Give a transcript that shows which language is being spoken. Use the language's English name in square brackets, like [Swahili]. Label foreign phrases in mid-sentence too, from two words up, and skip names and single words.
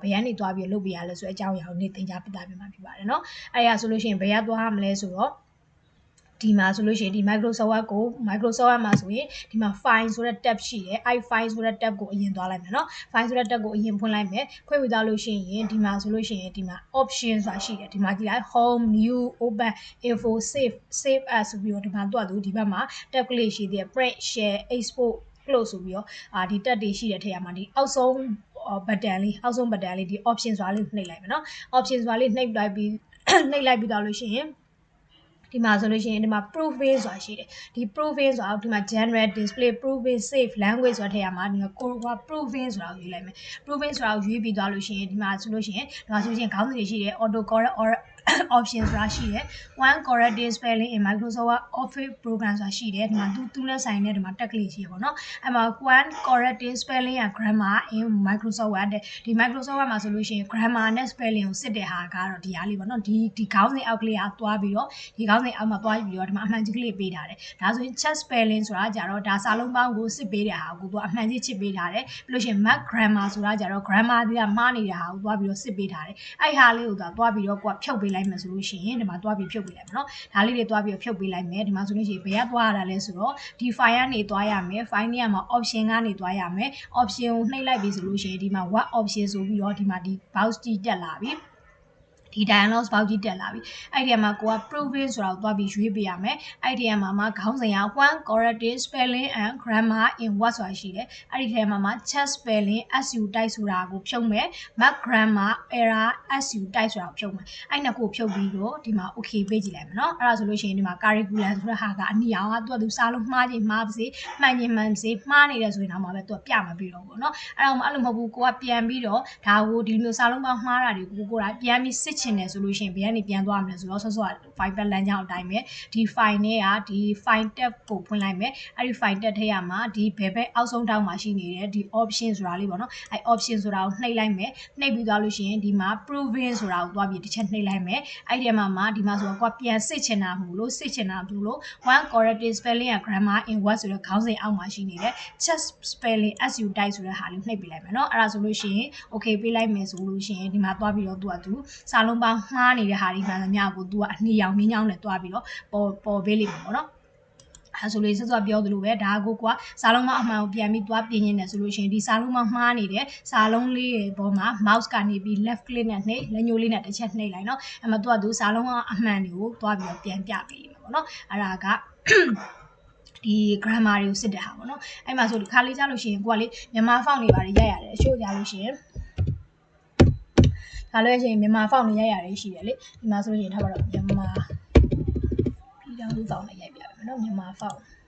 [Burmese] ယ်ကနေသွားပြီးလုပ်ပေးရလဲဆိုအကြောင်းအရာကိုနေ့သင်ကြားပြသပေးမှာဖြစ်ပါတယ်เนาะအဲ့ရဆိုလို့ရှိရင်ဘယ်ကသွားရမလဲဆိုတော့ဒီမှာဆိုလို့ရှိရင်ဒီ Microsoft မှာ ဆိုရင်ဒီမှာ file ဆိုတဲ့ tab ရှိတယ်အဲ့ file ဆိုတဲ့ tab ကိုအရင်သွားလိုက်မယ်เนาะ file ဆိုတဲ့ tab ကိုအရင်ဖွင့်လိုက်မယ် ဖွင့်ပြီးသွားလို့ရှိရင်ဒီမှာဆိုလို့ရှိရင်ဒီမှာ option ဆိုတာရှိတယ်ဒီမှာကြည့်လိုက် [English] home new open info save as [Burmese] ဆိုပြီးတော့ဒီမှာဒီဘက်မှာ tab ကလေးရှိတယ် [English] print share export close [Burmese] ဆိုပြီးတော့ဒီ tab တွေရှိတဲ့ထဲမှာဒီအောက်ဆုံးbutton လေးဒီ option ဆိုတာလေးနှိပ်လိုက်မယ်เนาะ option ဆိုတာလေးနှိပ်လိုက်ပြီးသွားလို့ရှိရင်ဒီမှာဆိုလို့ရှိရင်ဒီမှာ proofing ဆိုတာရှိတယ်ဒီ proofing ဆိုတာဒီမှာ [English] general display proofing save language [Burmese] ဆိုတာထဲမှာဒီမှာကိုက proofing ဆိုတာကိုရွေးလိုက်မယ် proofing ဆိုတာကိုရွေးပြီးသွားလို့ရှိရင်ဒီမှာဆိုလို့ရှိရင်ခေါင်းစဉ်တွေရှိတယ် [English] auto correct option [Burmese] ဆိုတာရှိတယ် [English] one correcting spelling in Microsoft Office program [Burmese] ဆိုတာရှိတယ်ဒီမှာသူနဲ့ဆိုင်တဲ့ဒီမှာတက်ကလေးရှိရပေါ့နော်အဲ့မှာ [English] one correcting spelling and grammar in Microsoft Word [Burmese] ဒီ Microsoft Word မှာဆိုလို့ရှိရင် grammar နဲ့ spelling ကိုစစ်တဲ့ဟာကတော့ဒီအားလေးပေါ့နော်ဒီခေါင်းစဉ်အောက်ကလေးကသွားပြီးတော့ဒီခေါင်းစဉ်အောက်မှာသွားပြီးတော့ဒီမှာအမှန် ကြီးကလေးပေးထားတယ်ဒါဆိုရင် [English] check spelling [Burmese] ဆိုတာကြတော့ဒါစာလုံးပေါင်းကိုစစ်ပေးတဲ့ဟာကိုသူအမှန်ကြီးချစ်ပေးထားတယ်ပြီးလို့ရှိရင် [English] mark grammar [Burmese] ဆိုတာကြတော့ grammar တွေကမှားနေတဲ့ဟာကိုသွားပြီးတော့စစ်ပေးထားတယ်အဲ့ဟာလေးကိုသွားပြီးတော့ကိုကဖြုတ်ပေးလိုက်မယ်ဆိုလို့ရှိရင်ဒီမှာသွားပြီးဖြုတ်ပေးလိုက်မယ်နော်ဒါလေးတွေသွားပြီးဖြုတ်ပေးလိုက်မယ်ဒီမှာဆိုလို့ရှိရင်ဘယ်ကသွားရတာလဲဆိုတော့ ဒီ file ကနေသွားရမယ် file နေရာမှာ option ကနေသွားရမယ် option ကိုနှိပ်လိုက်ပြီဆိုလို့ရှိရင်ဒီမှာ [English] what option [Burmese] ဆိုပြီးတော့ဒီမှာဒီ box ကြီးတက်လာပြီဒီ [English] dialog box [Burmese] ကြီးတက်လာပြီအဲ့ဒီမှာကိုက proofing ဆိုတာကိုသွားပြီးရွေးပေးရမယ်အဲ့ဒီမှာခေါင်းစဉ်က [English] one correcting spelling and grammar in Word [Burmese] ဆိုတာရှိတယ်အဲ့ဒီထဲမှာ [English] check spelling su type [Burmese] ဆိုတာကိုဖြုတ်မယ် [English] mark grammar error su type [Burmese] ဆိုတာကိုဖြုတ်မယ်အဲ့နှစ်ခုဖြုတ်ပြီးတော့ဒီမှာ okay ပေးကြည့်လိုက်မယ်နော်အဲ့ဒါဆို လို့ရှိရင်ဒီမှာ curriculum ဆိုတဲ့ဟာကအနီအောင်ကသူစာလုံးမှားခြင်းမှားပါစေမှန်ခြင်းမှန်ပါစေမှားနေတယ်ဆိုရင်တော့မှပဲသူကပြမှာပြီးတော့ပေါ့နော် အဲ့လိုမဟုတ်ဘူးကိုကပြန်ပြီးတော့ဒါကိုဒီလိုစာလုံးပေါင်းမှားတာတွေကိုကိုကပြန်ပြီးစစ်ချင်တယ်ဆိုလို့ရှိရင်ဘယ်ကနေပြန်သွားမလဲဆိုတော့ဆော့ file ပတ်လမ်းကြောင်းအတိုင်းပဲဒီ file နဲ့ကဒီ [English] file tab [Burmese] ကိုဖွင့်လိုက်မယ်အဲ့ဒီ [English] file tab [Burmese] ထဲမှာဒီဘယ်ဘက်အောက်ဆုံးထောက်မှာရှိနေတဲ့ဒီ option ဆိုတာလေးပေါ့နော်အဲ့ option ဆိုတာကိုနှိပ်လိုက်မယ်နှိပ်ပြီးသွားလို့ရှိရင်ဒီမှာ proofing ဆိုတာကိုသွားပြီးတစ်ချက်နှိပ်လိုက်မယ်အဲ့ဒီမှာဒီမှာဆိုတော့ကိုကပြန်စစ်ချင်တာမလို့ [English] one correcting spelling and grammar in Word [Burmese] ဆိုတဲ့ခေါင်းစဉ်အောက်မှာရှိနေတဲ့ [English] check spelling su type [Burmese] ဆိုတဲ့ဟာလေးနှိပ်ပေးလိုက်မယ်နော်အဲ့ဒါဆိုလို့ရှိရင် okay ပေးလိုက်မယ်ဆိုလို့ရှိရင်ဒီမှာသွားပြီးတော့ သူစာလုံးပေါင်းမှားနေတဲ့ဟာဒီမှန်သမျှကိုသူကအနီရောင်မြင်းချောင်းနဲ့တွားပြီးတော့ပေါ်ပေးလိမ့်မယ်ပေါ့နော်အဲဆိုလေးစောပြောသလိုပဲဒါကို ကစာလုံးပေါင်းအမှန်ကိုပြန်ပြီးတွားပြင်နေတယ်ဆိုလို့ရှိရင်ဒီစာလုံးပေါင်းမှားနေတဲ့စာလုံးလေးရဲ့ပေါ်မှာ mouse ကနေပြီး [English] left click [Burmese] နဲ့နှိပ်လက်ညှိုးလေးနဲ့တစ်ချက်နှိပ်လိုက်နော်အဲမှာသူစာလုံးပေါင်းအမှန်တွေကိုတွားပြီးတော့ပြန်ပြပေးလိမ့်မယ်ပေါ့နော်အဲ့ဒါကဒီ grammar တွေကိုစစ်တဲ့ဟာပေါ့နော်အဲ့မှာဆိုဒီခါလေးကြားလို့ရှိရင်ကိုကလေမြန်မာ font တွေပါတယ်ရိုက်ရတယ်အချို့ကြားလို့ရှိရင်ဒါလည်းရှိရင်မြန်မာ font တွေရိုက်ရတယ်ရှိတယ်လေဒီမှာဆိုရင်ထားပါတော့မြန်မာပြည်ထောင်စု font နဲ့ရိုက်ပြပါမယ်နော်မြန်မာ font